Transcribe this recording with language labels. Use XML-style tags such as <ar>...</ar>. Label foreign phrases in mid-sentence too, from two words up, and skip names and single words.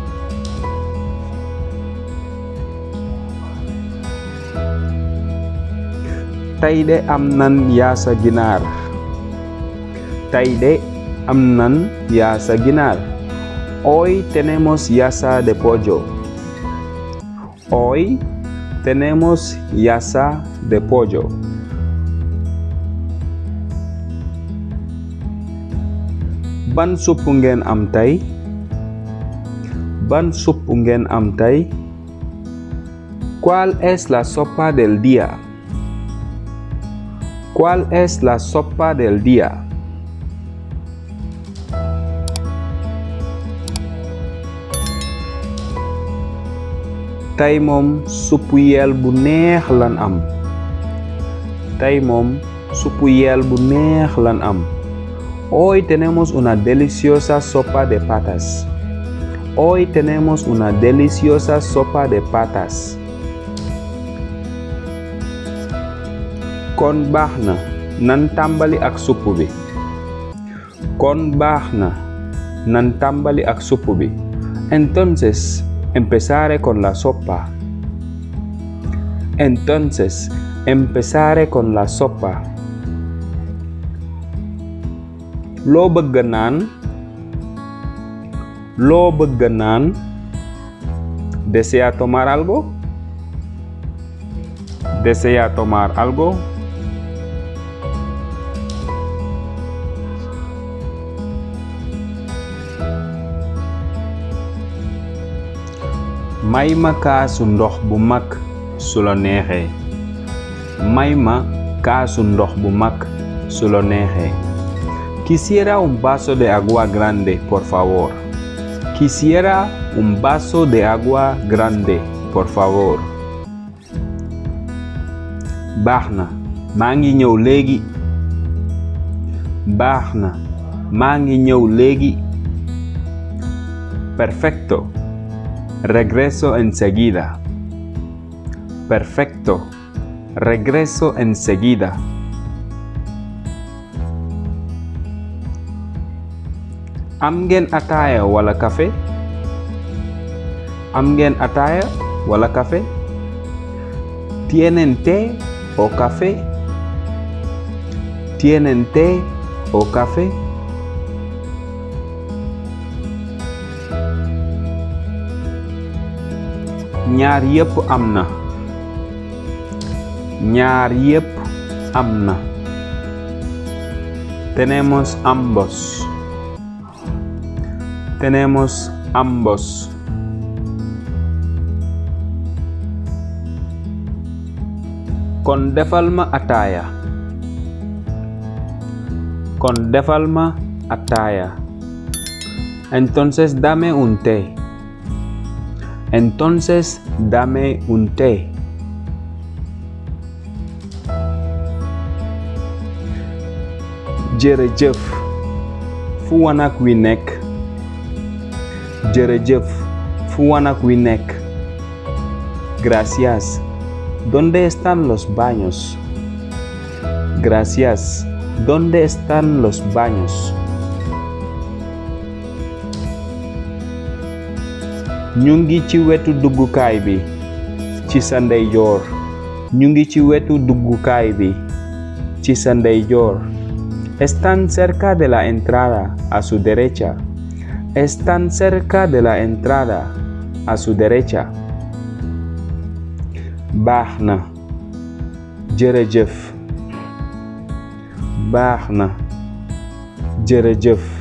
<wo>Tey de am nan yaasa ginaar. Tey de am nan yaasa ginaar.</wo> <es>Hoy tenemos yasa de pollo. Hoy tenemos yasa de pollo.</es> <wo>Ban supp ngeen am tey? Ban supp ngeen am tey?</wo> <es>¿Cuál es la sopa del día? ¿Cuál es la sopa del día?</es> <wo>Tey moom suppu yeel bu neex lan am. Tey moom suppu yeel bu neex lan am.</wo> <es>Hoy tenemos una deliciosa sopa de patas. Hoy tenemos una deliciosa sopa de patas.</es> <wo>Kon baax na, nan tàmbali ak supp bi. Kon baax na, nan tàmbali ak supp bi.</wo> <es>Entonces, empezaré con la sopa. Entonces, empezaré con la sopa.</es> <wo>Loo bëgg naan? Loo bëgg naan?</wo> <es>¿Desea tomar algo? ¿Desea tomar algo?</es> <wo>May ma kaasu ndox bu mag su la neexee. May ma kaasu ndox bu mag su la neexee.</wo> <es>Quisiera un vaso de agua grande, por favor. Quisiera un vaso de agua grande, por favor.</es> <wo>Baax na, maa ngi ñëw léegi. Baax na, maa ngi ñëw léegi.</wo> <es>Perfecto. Regreso enseguida. Perfecto. Regreso enseguida.</es> <wo>Am ngeen ataaya wala café? Am ngeen ataaya wala café?</wo> <es>¿Tienen té o café? ¿Tienen té o café?</es> <wo>Ñaar yépp am na. Ñaar yépp am na.</wo> <es>Tenemos ambos. tenemos ambos.</es> <wo>Kon defal ma ataaya. Kon defal ma ataaya.</wo> <es>Entonces dame un té. Entonces dame un té.</es> <wo>Jërëjëf fu wanak wi nekk. Jërëjëf fu wanak wi nekk.</wo> <es>Gracias. ¿Dónde están los baños? Gracias. ¿Dónde están los baños?</es> <wo>Ñu ngi ci wetu duggukaay bi ci sa ndeyjoor. Ñu ngi ci wetu duggukaay bi ci sa ndeyjoor.</wo> <es>Están cerca de la entrada a su derecha. Están cerca de la entrada a su derecha.</es> <wo>Baax na. Jërëjëf. Baax na. Jërëjëf.</wo>